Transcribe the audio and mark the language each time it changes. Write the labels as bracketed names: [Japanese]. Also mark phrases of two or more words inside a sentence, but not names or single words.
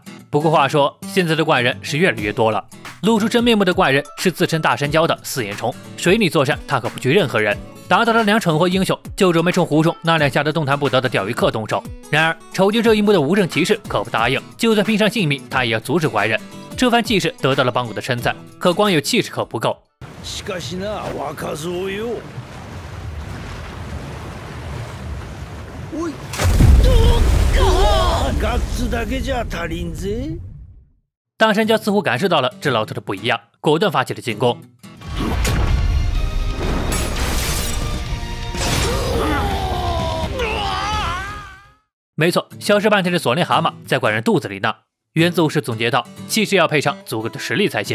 [Chinese] 不过话说，现在的怪人是越来越多了，露出真面目的怪人是自称大山鲛的4眼虫，水里作战他可不惧任何人。” 打倒了2蠢货英雄，就准备冲湖中那2吓得动弹不得的钓鱼客动手。然而瞅见这一幕的无证骑士可不答应，就算拼上性命，他也要阻止怪人。这番气势得到了邦古的称赞，可光有气势可不够。 [Japanese] しかしな、若造よ。おい、ガッツだけじゃ足りんぜ。 [Chinese] 大山鲛似乎感受到了这老头的不一样，果断发起了进攻。没错，消失半天的索林蛤蟆在怪人肚子里呢。原子武士总结道：“气势要配上足够的实力才行。”